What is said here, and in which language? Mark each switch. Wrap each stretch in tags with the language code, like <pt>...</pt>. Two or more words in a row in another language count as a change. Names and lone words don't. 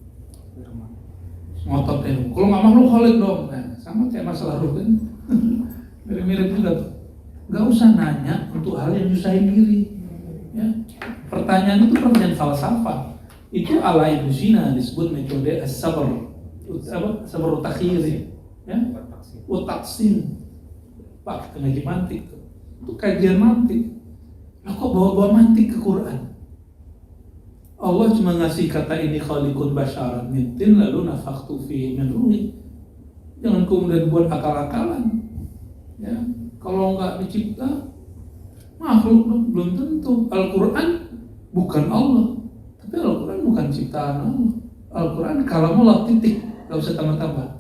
<id>Ngotot ini. Kalau nggak makhluk Khalid dong. Nah, sama kayak masalah ruh kan. Mirip-mirip juga tuh. Nggak usah nanya untuk hal yang nyusahin diri. Ya. Pertanyaan itu pertanyaan falsafah. Itu ala Ibnu Sina disebut metode as-sabr. Sabr takhir. Ya. Utaksin. Pak, ngaji mantik tuh. Itu kajian mantik. Nah, kok bawa-bawa mantik ke Quran? Allah cuma ngasih kata ini</id> <ar>خالق بشرا من طين</ar> <id>lalu</id> <ar>نفخت فيه من روحي.</ar> <id>Jangan kemudian buat akal-akalan. Ya, kalau nggak dicipta makhluk belum tentu. Al-Quran bukan Allah, tapi Al-Quran bukan ciptaan Allah. Al-Quran kalamullah titik, nggak usah tambah-tambah.</id>